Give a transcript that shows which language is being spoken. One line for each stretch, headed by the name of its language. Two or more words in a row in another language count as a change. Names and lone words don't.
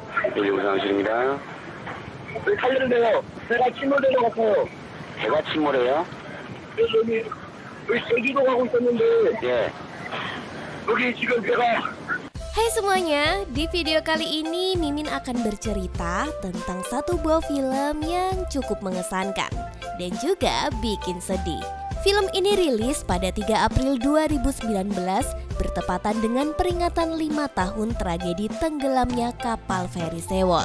Korean: 여기 우상실입니다. 여기 살려는데요. 배가 침몰되는 것 같아요. 배가 침몰해요? 여기 제주도 가고 있었는데 예. 여기 지금 배가
Indonesian: Hai semuanya, di video kali ini Mimin akan bercerita tentang satu buah film yang cukup mengesankan dan juga bikin sedih. Film ini rilis pada 3 April 2019 bertepatan dengan peringatan 5 tahun tragedi tenggelamnya kapal feri Sewol.